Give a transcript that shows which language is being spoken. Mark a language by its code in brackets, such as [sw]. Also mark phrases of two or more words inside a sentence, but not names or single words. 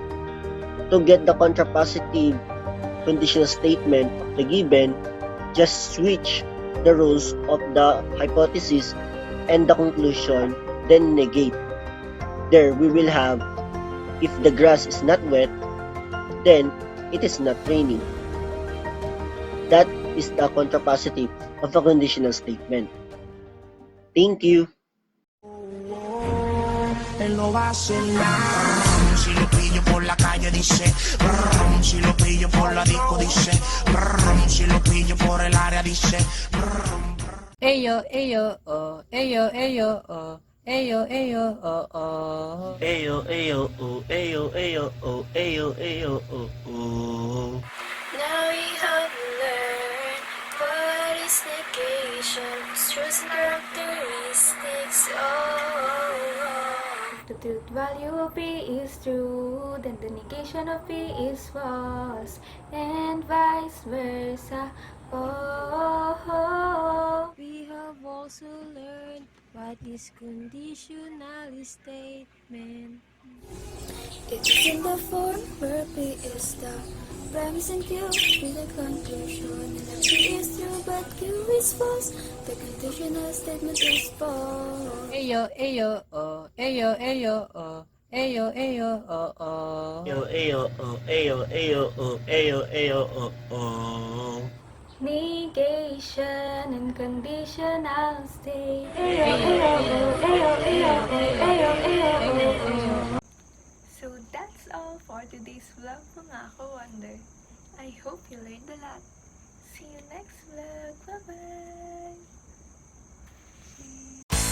[en] To get the contrapositive conditional statement of the given, just switch the roles of the hypothesis and the conclusion, then negate. There we will have, if the grass is not wet, then it is not raining. That is the contrapositive of a conditional statement. Thank you. [es] Él lo va a hacer nada. Si lo pillo por la calle dice, brum, si lo pillo por la disco dice, brum, si lo pillo por el área dice, brum. Ayo, ayo, oh, ayo, ayo, oh, ayo, ayo, oh, oh. Ayo, ayo, oh, ayo, ayo, oh, ayo, ayo, oh, oh. [en] Now we have learned what is negation, truth characteristics. If the truth value of P is true, then the negation of P is false, and vice versa. Oh. We have also learned what is conditional statement. It is in the form where P is the premise and Q be the conclusion, and the P is true but Q is false. The conditional statement is false. Ayo, ayo, oh, ayo, ayo, oh, ayo, ayo, oh, oh. Ayo, ayo, oh, ayo, ayo, oh, ayo, ayo, oh, oh. Negation and conditional state. So that's all for today's vlog, [tl] mga ka-wonder. [en] I hope you learned a lot. See you next vlog. Bye-bye!